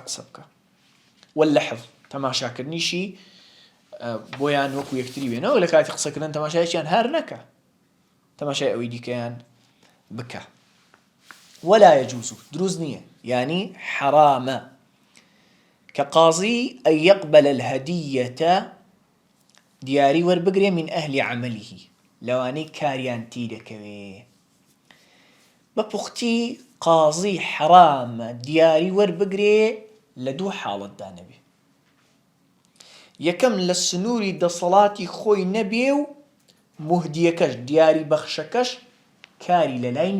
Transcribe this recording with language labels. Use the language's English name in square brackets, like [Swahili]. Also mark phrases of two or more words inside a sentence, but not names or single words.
[Central Kurdish] قسە بکە واللحظ تەماشاکردنیشی بۆیان وەکو یەکتری بێنەوە لە کاتی قسەکردن تەماشایەکیان هەر نەکە تەماشای ئەوەی دیکەیان بکە [Arabic] ولا يجوز [Central Kurdish] دروست نییە يعني حرامە [Arabic] كقاضي أن يقبل الهدية [Central Kurdish] دیاری وەربگرێ [Arabic] من أهل عمله [Central Kurdish] لەوانەی کاریان تی دەکەوێ بە پوختی قاضی حرامە دیاری وەربگرێ لە دوو حاڵەتدا نەبێ یەکەم لە سنووری دەسەڵاتی خۆی نەبێ و مهدیەکەش دیاری بەخشەکەش کاری لە لای